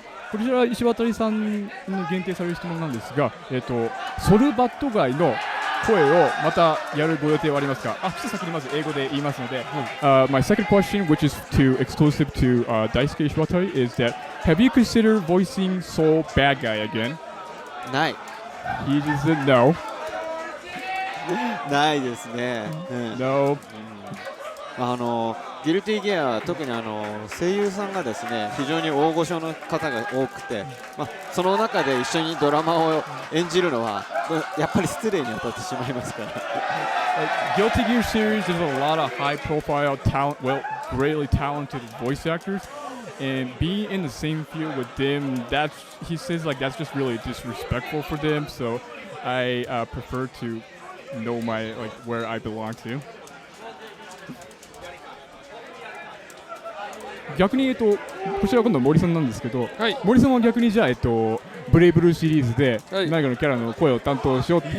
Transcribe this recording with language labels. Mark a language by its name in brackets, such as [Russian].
[Japanese] こちら石渡さんに限定される質問なんですが、ソルバット街の声をまたやるご予定はありますか？ちょっと先にまず英語で言いますので。 [English] My second question, which is exclusive to Daisuke Ishiwatari, is that have you considered voicing Sol Badguyagain? [Japanese] ない。 [English] He just said no. [Japanese] ないですね。 [English] No. [Japanese] ギルティギア、特に声優さんがですね非常に大御所の方が多くて、その中で一緒にドラマを演じるのはやっぱり失礼に当たってしまいますから。 [English] Guilty Gear series, there's a lot of high-profile talent, greatly talented voice actors, and being in the same field with them, he says that's just really disrespectful for them. So I prefer to know where I belong to. [Japanese] 逆にこちら今度森さんなんですけど、はい、森さんは逆にじゃあブレイブルーシリーズではい何かのキャラの声を担当しようって